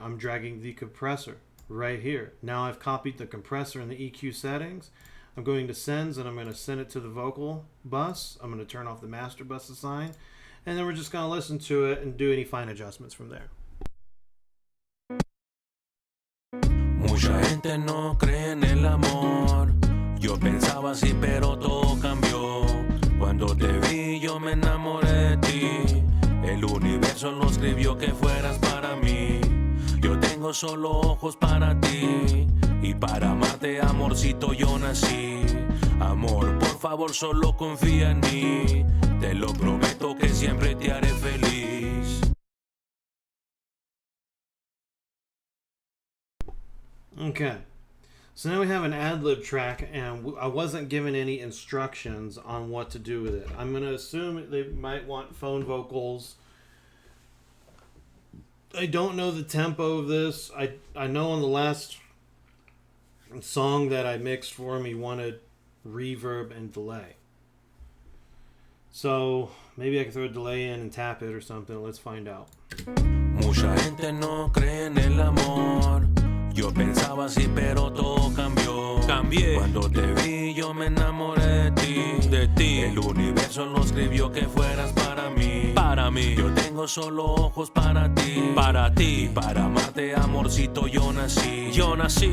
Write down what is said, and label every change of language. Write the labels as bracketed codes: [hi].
[en] I'm dragging the compressor right here. Now I've copied the compressor and the EQ settings. I'm going to sends and I'm going to send it to the vocal bus. I'm going to turn off the master bus assign. And then we're just going to listen to it and do any fine adjustments from there. [es] Mucha gente no cree en el amor. Yo pensaba así, pero todo cambió. Cuando te vi, yo me enamoré de ti. El universo no escribió que fueras para mí. Yo tengo solo ojos para ti. Y para amarte, amorcito, yo nací. Amor, por favor, solo confía en mí. Te lo prometo que siempre te haré feliz. [en] Okay. So now we have an ad-lib track, and I wasn't given any instructions on what to do with it. I'm going to assume they might want phone vocals. I don't know the tempo of this. I know on the last song that I mixed for him, he wanted reverb and delay. So maybe I can throw a delay in and tap it or something. Let's find out. [es] Mucha gente no cree en el amor. Yo pensaba así, pero todo cambió. Cambié. Cuando te vi, yo me enamoré de ti. De ti. El universo no escribió que fueras para mí. Para mí. Yo tengo solo ojos para ti. Para ti. Y para amarte, amorcito, yo nací. Yo nací.